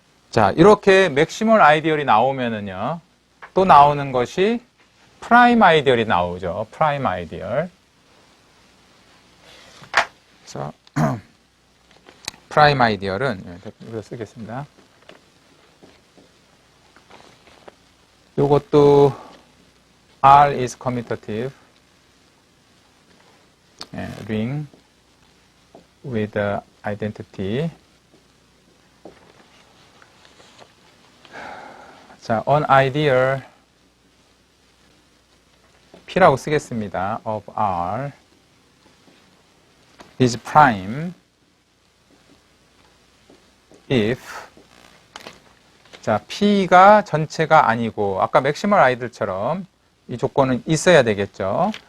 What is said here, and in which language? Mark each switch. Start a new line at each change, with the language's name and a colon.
Korean: 자, 이렇게 맥시멀 아이디얼이 나오면은요, 또 나오는 것이 프라임 아이디얼이 나오죠. 프라임 아이디얼. 그래서 프라임 아이디얼은 이거 쓰겠습니다. 이것도
English: R is commutative ring with identity.
Korean: 자,
English: an ideal P
Korean: 라고 쓰겠습니다.
English: of R is prime if,
Korean: 자, P가 전체가 아니고, 아까 맥시멀 아이들처럼 이 조건은 있어야 되겠죠.